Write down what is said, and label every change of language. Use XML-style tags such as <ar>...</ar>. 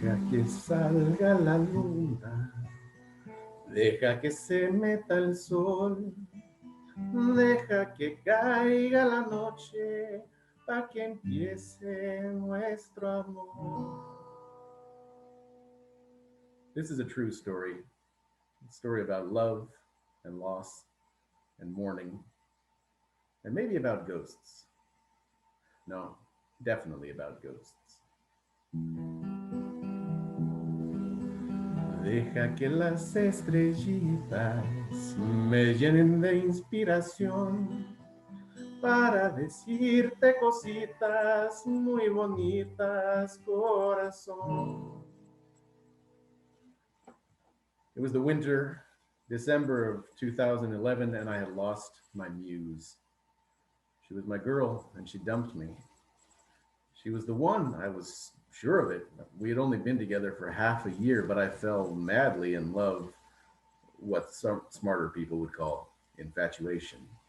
<es>que salga la luna, deja que se meta el sol, deja que caiga la noche, pa' que empiece nuestro amor.</es> <en>This is a true story. A story about love and loss and mourning, and maybe about ghosts. No, definitely about ghosts.</en> <es>Deja que las estrellitas me llenen de inspiración para decirte cositas muy bonitas, corazón.</es> <en>It was the winter, December of 2011, and I had lost my muse. She was my girl, and she dumped me. She was the one, I was sure of it. We had only been together for half a year, but I fell madly in love, what some smarter people would call infatuation.</en>